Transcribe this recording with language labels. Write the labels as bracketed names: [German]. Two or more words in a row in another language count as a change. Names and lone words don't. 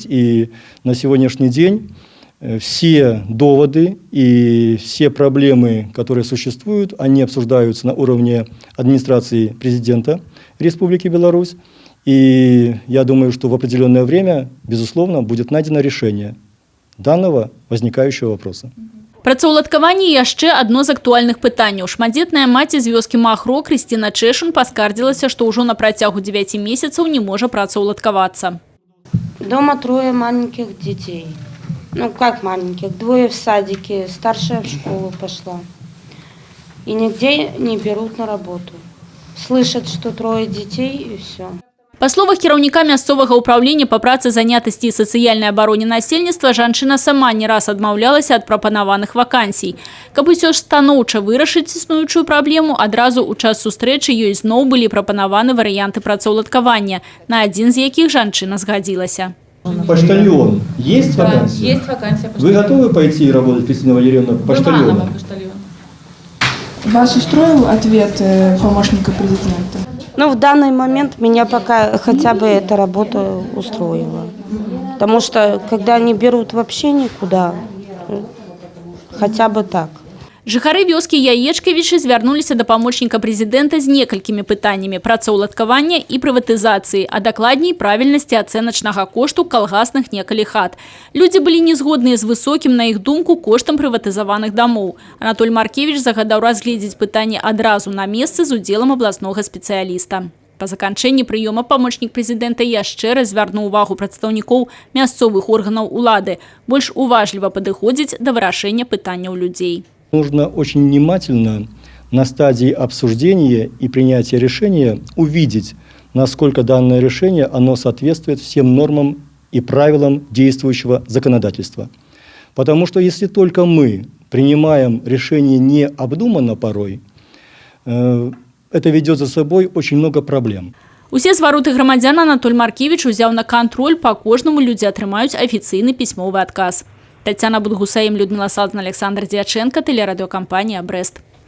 [Russian] И на сегодняшний день все доводы и все проблемы, которые существуют, они обсуждаются на уровне администрации президента Республики Беларусь. И я думаю, что в определенное время, безусловно, будет найдено решение данного возникающего вопроса. [Belarusian] Працаўладкаванне яшчэ адно з актуальных пытанняў. Шматдзетная маці з вёскі Махро Крысціна Чэшун паскардзілася, што ўжо на працягу 9 месяцаў не можа працаўладкавацца. [Russian] Дома 3 маленьких детей. Ну, как маленьких, 2 в садике, старшая в школу пошла. И нигде не берут на работу. Слышат, что 3 детей, и все. [Belarusian] Па словах кіраўніка мясцовага ўправлення па працы, занятасці і сацыяльнай абароне насельніцтва, жанчына сама не раз адмаўлялася ад прапанаваных вакансій. Каб усё ж станоўча вырашыць існуючую праблему, адразу ў час сустрэчы ёй зноў былі прапанаваны варыянты працаўладкавання, на адзін з якіх жанчына згадзілася. [Russian] Почтальон. Есть вакансия? Да, есть вакансия. Вы готовы пойти работать, Кристина Валерьевна, почтальоном? Вас устроил ответ помощника президента? Ну, в данный момент меня пока хотя бы эта работа устроила. Потому что, когда не берут вообще никуда, хотя бы так. [Belarusian] Жыхары вёскі Яечкавічы звярнуліся да памочніка прэзідэнта з некалькімі пытаннямі працаўладкавання і прыватызацыі, а дакладней правільнасці ацэначнага кошту калгасных некалі хат. Людзі былі не згодныя з высокім, на іх думку, коштам прыватызаваных дамоў. Анатоль Маркевіч загадаў разгледзець пытанне адразу на месцы з удзелам абласнога спецыяліста. Па заканчэнні прыёма памочнік прэзідэнта яшчэ раз звярнуў увагу прадстаўнікоў мясцовых органаў улады, больш уважліва падыходзіць да вырашэння пытанняў людзей. [Russian] Нужно очень внимательно на стадии обсуждения и принятия решения увидеть, насколько данное решение оно соответствует всем нормам и правилам действующего законодательства. Потому что если только мы принимаем решение необдуманно порой, это ведет за собой очень много проблем. [Belarusian] Усе звароты грамадзян Анатоль Маркевіч узяў на кантроль, па кожнаму людзі атрымаюць афіцыйны пісьмовы адказ. [Russian] Тетяна Будгусаім, Людмила Сазна, Александр Дьяченко, телерадиокомпания «Брест».